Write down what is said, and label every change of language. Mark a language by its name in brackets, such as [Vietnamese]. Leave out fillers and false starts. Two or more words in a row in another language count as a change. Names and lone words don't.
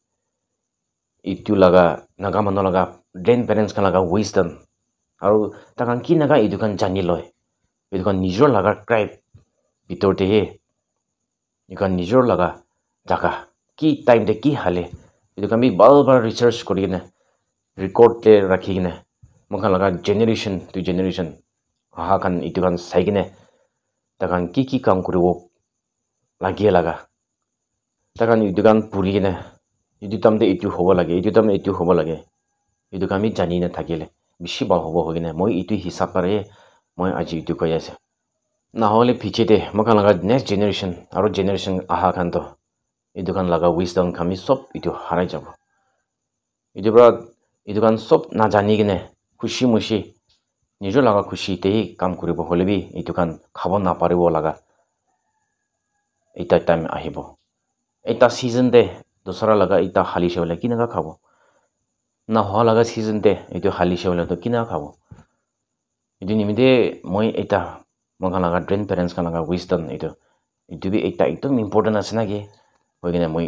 [Naga Pidgin] itu laga naga mano laga grandparents kan laga wisdom aru takhan ki naga itu kan jani loy itu kan nijor laga tribe bitor te he itu kan nijor laga jaga ki time de ki hale itu kan bi bal research korigine record te rakhigine mokhan laga [English] generation to generation [Naga Pidgin] aha kan itu kan saigine takhan ki kam kuribo lagie laga takhan itu kan purigine itu tamde itu hobo lage itu tamde itu hobo lage itu kami jani na thakile bishi bal hobo hogine moi itu hisab pare moi aji itu koi ase na hole piche de mokhan laga [English] next generation [Naga Pidgin] aru generation aha kan to itu kan laga wisdom kami sob itu harai jabo itu kan sob na jani gine khushi mushi nijor laga khushi te kam kuribo hole bi itu kan khabo na paribo laga eta time ahibo eta season de dosara laga ita hali shewle kinaga khabo na ho laga season te itu hali shewle to kina khabo itu nimide moi eta moga laga grandparents kan laga wisdom itu bi eta ekdom important ase na ge hoigine moi